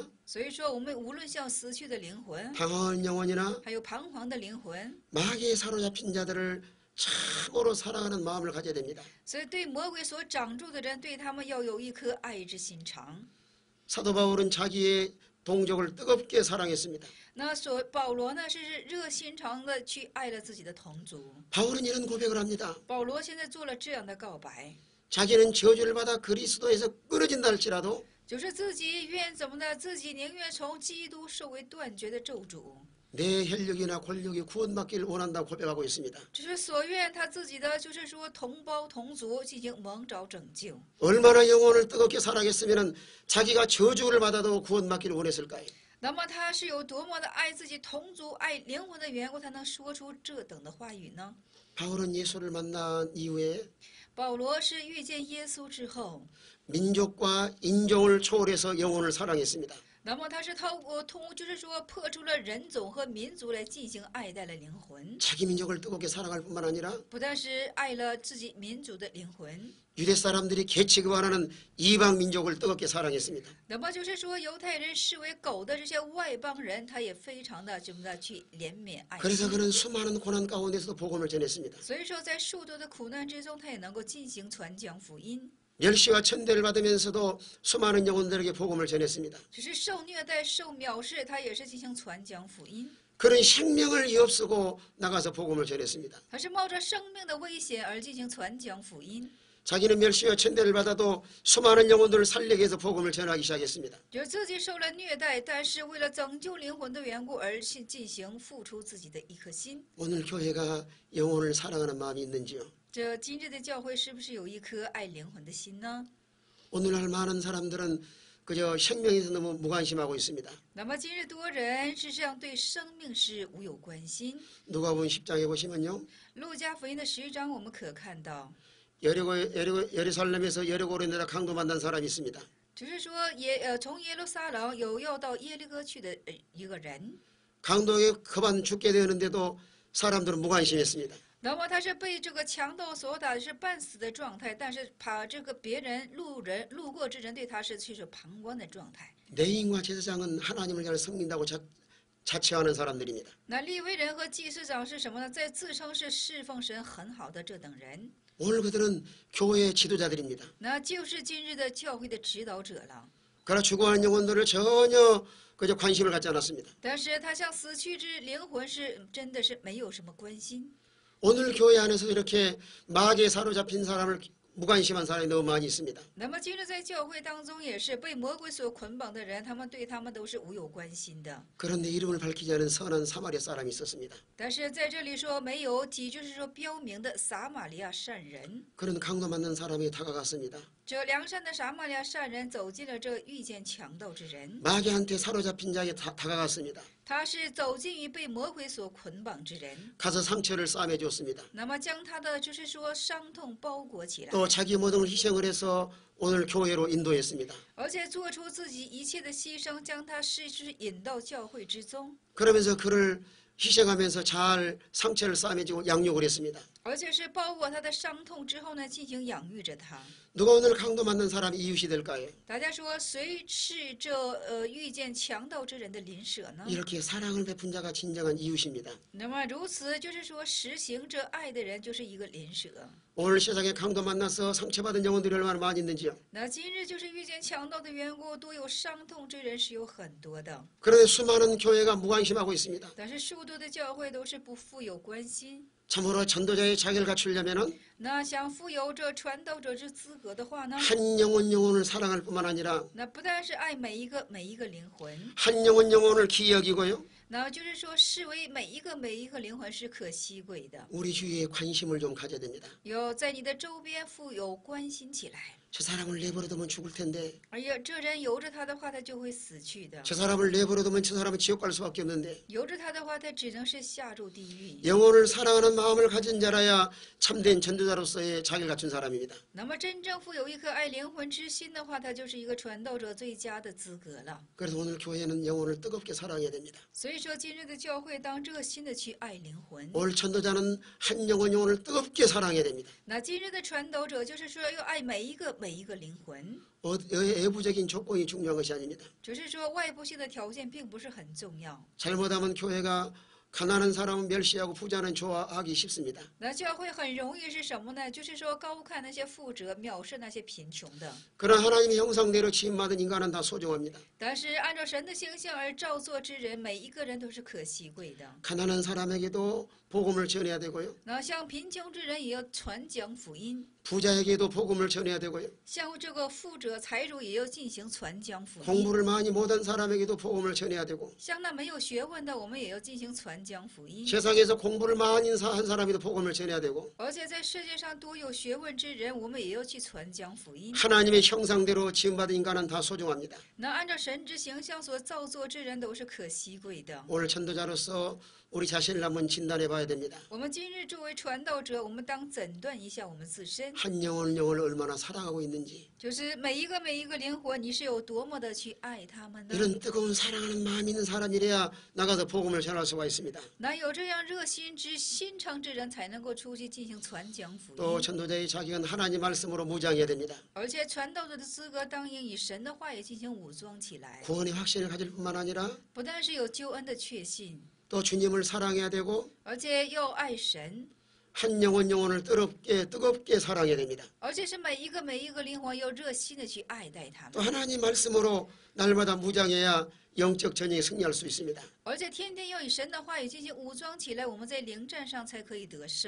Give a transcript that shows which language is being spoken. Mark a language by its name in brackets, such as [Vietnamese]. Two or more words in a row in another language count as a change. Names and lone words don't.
[Chinese] 所以说，我们无论像死去的灵魂， [Korean] 방황하는 영혼이나 [Chinese] 还有彷徨的灵魂， [Korean] 마귀에 사로잡힌 자들을 참으로 사랑하는 마음을 가져야 됩니다. [Chinese] 所以对魔鬼所掌住的人，对他们要有一颗爱之心肠。 [Korean] 사도 바울은 자기의 동족을 뜨겁게 사랑했습니다. [Chinese] 那保罗呢，是热心肠的去爱了自己的同族。 [Korean] 바울은 이런 고백을 합니다. [Chinese] 保罗现在做了这样的告白， [Korean] 자기는 저주를 받아 그리스도에서 끊어진다 할지라도 [Chinese] 就是自己愿怎么的，自己宁愿从基督受为断绝的咒诅， [Korean] 내 혈육이나 골육이 구원받기를 원한다고 고백하고 있습니다. [Chinese] 只是所愿他自己的，就是说同胞同族进行蒙召拯救。 [Korean] 얼마나 영혼을 뜨겁게 사랑했으면 자기가 저주를 받아도 구원받기를 원했을까요? [Chinese] 那么他是有多么的爱自己同族、爱灵魂的缘故，才能说出这等的话语呢？ [Korean] 바울은 예수를 만난 이후에 [Chinese] 保罗是遇见耶稣之后， [Korean] 민족과 인종을 초월해서 영혼을 사랑했습니다. [Chinese] 那么他是就是说破除了人种和民族来进行爱戴了灵魂， [Korean] 자기 민족을 뜨겁게 사랑할 뿐만 아니라 [Chinese] 不但是爱了自己民族的灵魂， [Korean] 유대 사람들이 개 취급하는 이방 민족을 뜨겁게 사랑했습니다. [Chinese] 那么就是说犹太人视为狗的这些外邦人，他也非常的这么的去怜悯爱 [Korean] 그래서 [Chinese] 心。 [Korean] 그는 수많은 고난 가운데서도 복음을 전했습니다. [Chinese] 所以说，在数多的苦难之中，他也能够进行传讲福音。 [Korean] 멸시와 천대를 받으면서도 수많은 영혼들에게 복음을 전했습니다. [Chinese] 只是受虐待、受藐视，他也是进行传讲福音。 [Korean] 그는 생명을 위협쓰고 나가서 복음을 전했습니다. [Chinese] 他是冒着生命的危险而进行传讲福音。 [Korean] 자기는 멸시와 천대를 받아도 수많은 영혼들을 살리기 위해서 복음을 전하기 시작했습니다. [Chinese] 就是自己受了虐待，但是为了拯救灵魂的缘故而去进行付出自己的一颗心。 [Korean] 오늘 교회가 영혼을 사랑하는 마음이 있는지요? [Chinese] 这今日的教会是不是有一颗爱灵魂的心呢？ [Korean] 오늘날 많은 사람들은 그저 생명에서 너무 무관심하고 있습니다. [Chinese] 那么今日多人事实上对生命是无有关心。 [Korean] 누가복음 10장에 보시면요. [Chinese] 路加福音的10章我们可看到， [Korean] 예루살렘에서 여리고로 내려 강도 만난 사람이 있습니다. [Chinese] 只是说从耶路撒冷有要到耶利哥去的一个人， [Korean] 강도에게 급한 죽게 되었는데도 사람들은 무관심했습니다. [Chinese] 那么他是被这个强盗所打，是半死的状态，但是怕这个别人路过之人对他是去旁观的状态。 [Korean] 레위인과 제사장은 하나님을 잘 섬긴다고 자처하는 사람들입니다. [Chinese] 那利未人和祭司长是什么呢？在自称是侍奉神很好的这等人， [Korean] 오늘 그들은 교회의 지도자들입니다. [Chinese] 那就是今日的教会的指导者了。 [Korean] 그러나 죽어가는 영혼들을 전혀 그저 관심을 갖지 않았습니다. [Chinese] 但是他向死去之灵魂是真的是没有什么关心。 [Korean] 오늘 교회 안에서 이렇게 마귀에 사로잡힌 사람을 무관심한 사람이 너무 많이 있습니다. [Chinese] 那么今日在教会当中也是被魔鬼所捆绑的人，他们对他们都是无有关心的。 [Korean] 그런데 이름을 밝히지 않은 선한 사마리아 사람이 있었습니다. [Chinese] 但是在这里说没有提，就是说标明的撒玛利亚善人。 [Korean] 그런 강도 만난 사람이 다가갔습니다. [Chinese] 这良善的撒玛利亚善人走进了这遇见强盗之人， [Korean] 마귀한테 사로잡힌 자에게 다가갔습니다. [Chinese] 他是走进于被魔鬼所捆绑之人， [Korean] 가서 상처를 싸매 줬습니다. [Chinese] 那么将他的就是说伤痛包裹起来， [Korean] 또 자기 모든 걸 희생을 해서 오늘 교회로 인도했습니다. [Chinese] 而且做出自己一切的牺牲，将他是引到教会之中， [Korean] 그러면서 그를 희생하면서 잘 상처를 싸매주고 양육을 했습니다. [Chinese] 而且是包裹他的伤痛之后呢，进行养育着他。 [Korean] 누가 오늘 강도 만난 사람이 이웃이 될까요? [Chinese] 大家说谁是这遇见强盗之人的邻舍呢？ [Korean] 이렇게 사랑을 베푼 자가 진정한 이웃입니다. [Chinese] 那么如此就是说实行这爱的人就是一个邻舍。 [Korean] 오늘 세상에 강도 만나서 상처받은 영혼들이 얼마나 많이 있는지요. [Chinese] 那今日就是遇见强盗的缘故，多有伤痛之人是有很多的， [Korean] 그런데 수많은 교회가 무관심하고 있습니다. [Chinese] 但是数多的教会都是不富有关心。 [Korean] 참으로 전도자의 자격을 갖추려면은 [Chinese] 那想富有这传道者之资格的话呢， [Korean] 한 영혼을 사랑할 뿐만 아니라 [Chinese] 那不但是爱每一个灵魂， [Korean] 한 영혼을 기이 여기고요. [Chinese] 那就是说视为每一个灵魂是可惜贵的， [Korean] 우리 주위에 관심을 좀 가져야 됩니다. [Chinese] 有在你的周边富有关心起来。 [Korean] 저 사람을 내버려두면 죽을 텐데, [Chinese] 哎呀，这人由着他的话，他就会死去的； [Korean] 저 사람을 내버려두면 저 사람은 지옥 갈 수밖에 없는데, [Chinese] 由着他的话，他只能是下入地狱。 [Korean] 영혼을 사랑하는 마음을 가진 자라야 참된 전도자로서의 자격을 갖춘 사람입니다. [Chinese] 那么真正富有一颗爱灵魂之心的话，他就是一个传道者最佳的资格了。 [Korean] 그래서 오늘 교회는 영혼을 뜨겁게 사랑해야 됩니다. [Chinese] 所以说，今日的教会当热心的去爱灵魂。 [Korean] 오늘 전도자는 한 영혼을 뜨겁게 사랑해야 됩니다. [Chinese] 那今日的传道者就是说要爱每一个灵魂， [Korean] 외부적인 조건이 중요한 것이 아닙니다. [Chinese] 只是说外部性的条件并不是很重要。 [Korean] 잘못하면 교회가 가난한 사람은 멸시하고 부자는 좋아하기 쉽습니다. [Chinese] 那教会很容易是什么呢？就是说高看那些富者，藐视那些贫穷的。 [Korean] 그러나 하나님의 형상대로 지음받은 인간은 다 소중합니다. [Chinese] 但是按照神的形象而造作之人，每一个人都是可惜贵的。 [Korean] 가난한 사람에게도 복음을 전해야 되고요. [Chinese] 那像贫穷之人也要传讲福音， [Korean] 부자에게도 복음을 전해야 되고요. [Chinese] 像这个富者财主也要进行传讲福音。 [Korean] 공부를 많이 못한 사람에게도 복음을 전해야 되고 [Chinese] 像那没有学问的，我们也要进行传讲福音。 [Korean] 세상에서 공부를 많이 한 사람에도 복음을 전해야 되고 [Chinese] 而且在世界上多有学问之人，我们也要去传讲福音。 [Korean] 하나님의 형상대로 지음받은 인간은 다 소중합니다. [Chinese] 那按照神之形象所造作之人都是可惜贵的。 [Korean] 오늘 전도자로서 우리 자신을 한번 진단해 봐야 됩니다. [Chinese] 我们今日作为传道者，我们当诊断一下我们自身， [Korean] 한 영혼을 얼마나 사랑하고 있는지 [Chinese] 就是每一个灵魂，你是有多么的去爱他们呢？ [Korean] 이런 뜨거운 사랑하는 마음이 있는 사람이래야 나가서 복음을 전할 수가 있습니다. [Chinese] 那有这样热心心肠之人，才能够出去进行传讲福 [Korean] 또 [Chinese] 音。 [Korean] 전도자의 자격은 하나님 말씀으로 무장해야 됩니다. [Chinese] 而且传道者的资格，当应以神的话语进行武装起来， [Korean] 구원의 확신을 가질 뿐만 아니라 [Chinese] 不但是有救恩的确信， [Korean] 또 주님을 사랑해야 되고 [Chinese] 而且要爱神， [Korean] 한 영혼을 뜨겁게 사랑해야 됩니다. [Chinese] 而且是每一个灵魂要热心的去爱戴他 [Korean] 또 [Chinese] 们， [Korean] 하나님 말씀으로 날마다 무장해야 영적 전쟁에 승리할 수 있습니다. [Chinese] 而且天天要以神的话语进行武装起来，我们在灵战上才可以得胜。